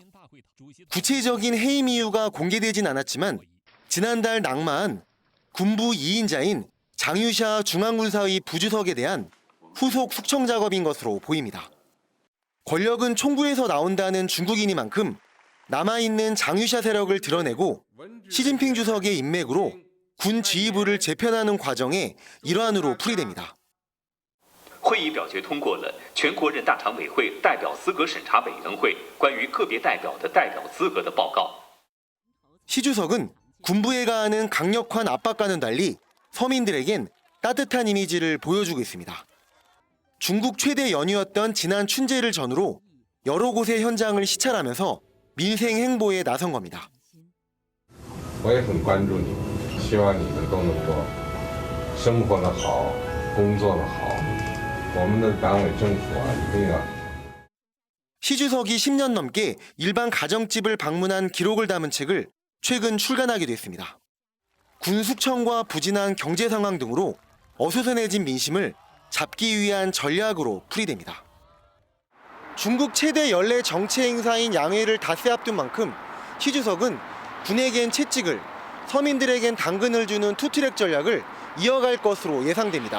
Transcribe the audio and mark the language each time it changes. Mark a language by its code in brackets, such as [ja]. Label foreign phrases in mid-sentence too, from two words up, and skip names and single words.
[ko] 구체적인 해임 이유가 공개되진 않았지만 지난달 낙마한 군부 2인자인 장유샤 중앙군사의 부주석에 대한 후속 숙청 작업인 것으로 보입니다. 권력은 총부에서 나온다는 중국이니만큼 남아있는 장유샤 세력을 드러내고 시진핑 주석의 인맥으로 군 지휘부를 재편하는 과정의 일환으로 풀이됩니다. [zh] 会议表决通过了全国人大常委会代表资格审查委员会关于个别代表的代表资格的报告. [ko] 시 주석은 군부에 가하는 강력한 압박과는 달리 서민들에겐 따뜻한 이미지를 보여주고 있습니다. 중국 최대 연휴였던 지난 춘제를 전후로 여러 곳의 현장을 시찰하면서 민생 행보에 나선 겁니다. [zh] 我也很关注你，希望你们都能够生活得好，工作得好。我们的党委政府一定要。 [ko] 시 주석이 10년 넘게 일반 가정집을 방문한 기록을 담은 책을 최근 출간하기도 했습니다. 군 숙청과 부진한 경제 상황 등으로 어수선해진 민심을 잡기 위한 전략으로 풀이됩니다. 중국 최대 연례 정치 행사인 양회를 닷새 앞둔 만큼 시 주석은 군에겐 채찍을, 서민들에겐 당근을 주는 투트랙 전략을 이어갈 것으로 예상됩니다.